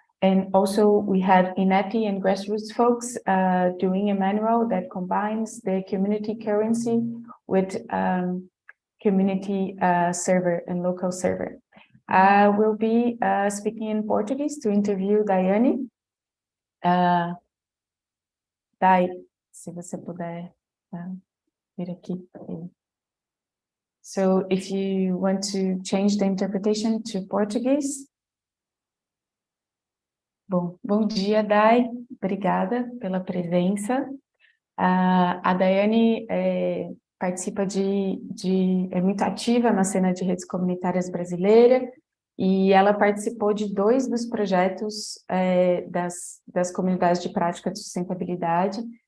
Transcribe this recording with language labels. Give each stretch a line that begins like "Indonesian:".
English: And also we had INETI and grassroots folks doing a manual that combines the community currency with community server and local server. I will be speaking in Portuguese to interview Daiane.
Portuguese: Dai, se você puder vir aqui.
English: So if you want to change the interpretation to Portuguese.
Portuguese: Bom dia, Dai. Obrigada pela presença. A Daiane participa é muito ativa na cena de redes comunitárias brasileira, e ela participou de 2 dos projetos das comunidades de prática de sustentabilidade.